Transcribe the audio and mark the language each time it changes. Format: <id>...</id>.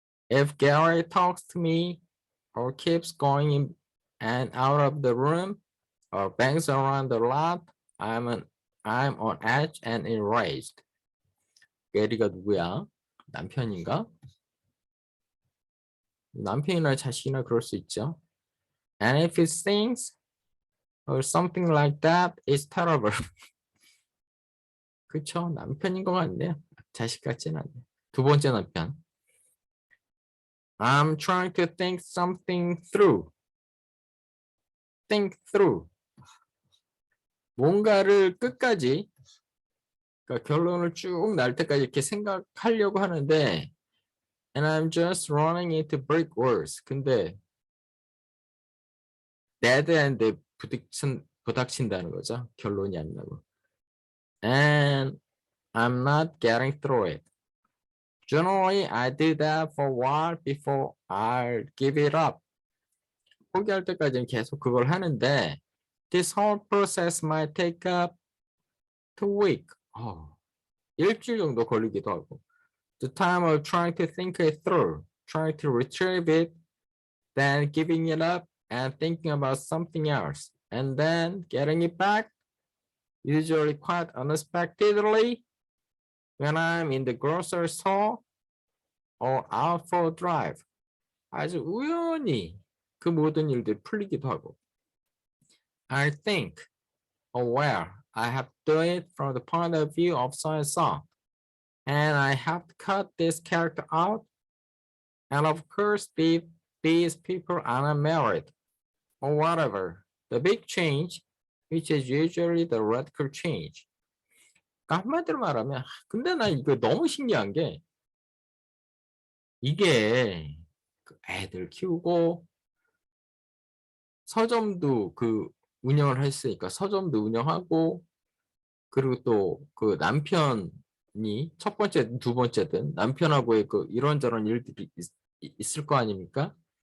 <en>If Gary talks to me or keeps going in and out of the room or bangs around the lot, I'm on edge and enraged.</en> <ko>게리가 누구야? 남편인가? 남편이나 자식이나 그럴 수 있죠.</ko> <en>And if he sings or something like that, it's terrible.</en> <ko>그쵸? 남편인 것 같네요. 자식 같지는 않네. 두 번째 남편.</ko> <en>I'm trying to think something through. Think through.</en> <ko>뭔가를 끝까지 그러니까 결론을 쭉 날 때까지 이렇게 생각하려고 하는데</ko> <en>and I'm just running into brick walls.</en> <ko>근데 dead end 부닥친다는 거죠. 결론이 안 나고.</ko> <en>And I'm not getting through it. Generally, I do that for a while before I give it up.</en> <ko>포기할 때까지는 계속 그걸 하는데</ko> <en>this whole process might take up 2 weeks.</en> <ko>일주일 정도 걸리기도 하고.</ko> <en>The time of trying to think it through, trying to retrieve it, then giving it up and thinking about something else, and then getting it back, usually quite unexpectedly, when I'm in the grocery store or out for a drive.</en> <ko>아주 우연히 그 모든 일들이 풀리기도 하고.</ko> <en>I think, aware, I have to do it from the point of view of so and so. And I have to cut this character out. And of course, these people are not married or whatever. The big change, which is usually the radical change.</en> <ko>그러니까 한마디로 말하면, 근데 나 이거 너무 신기한 게, 이게 애들 키우고 서점도 그 운영을 했으니까 서점도 운영하고, 그리고 또 그 남편이 첫 번째, 두 번째든 남편하고의 그 이런저런 일들이 있을 거 아닙니까?</ko>